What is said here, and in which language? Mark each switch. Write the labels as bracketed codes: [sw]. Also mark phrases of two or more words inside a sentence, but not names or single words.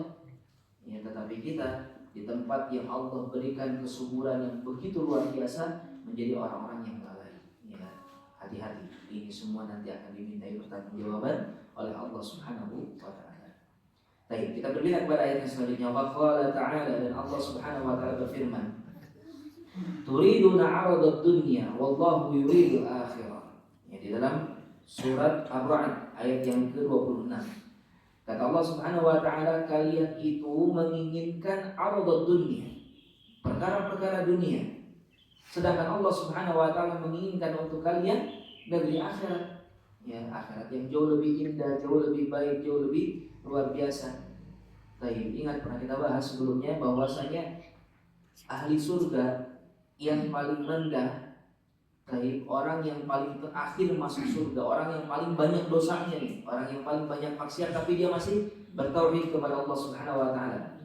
[id] Ya, tetapi kita di tempat yang Allah berikan kesuburan yang begitu luar biasa menjadi orang-orang yang lalai. Ya, hati-hati. Ini semua nanti akan dimintai pertanggungjawaban oleh Allah [ar] سبحانه وتعالى. [id] Baik, kita berpindah kepada ayat yang selanjutnya. [ar] قال تعالى, [id] dan Allah [ar] سبحانه وتعالى [id] berfirman, [ar] "تريدون عرض الدنيا والله يريد الآخرة." [id] Ya, di dalam surat Ar-Ra'd ayat yang ke-26. Kata Allah [ar] سبحانه وتعالى, [id] kalian itu menginginkan [ar] عرض الدنيا, [id] perkara-perkara dunia. Sedangkan Allah [ar] سبحانه وتعالى [id] menginginkan untuk kalian negeri akhirat. Ya, akhirat yang jauh lebih indah, jauh lebih baik, jauh lebih luar biasa. Baik, ingat pernah kita bahas sebelumnya bahwasanya ahli surga yang paling rendah, baik, orang yang paling terakhir masuk surga, orang yang paling banyak dosanya nih, orang yang paling banyak maksiat tapi dia masih bertauhid kepada Allah [ar] سبحانه وتعالى.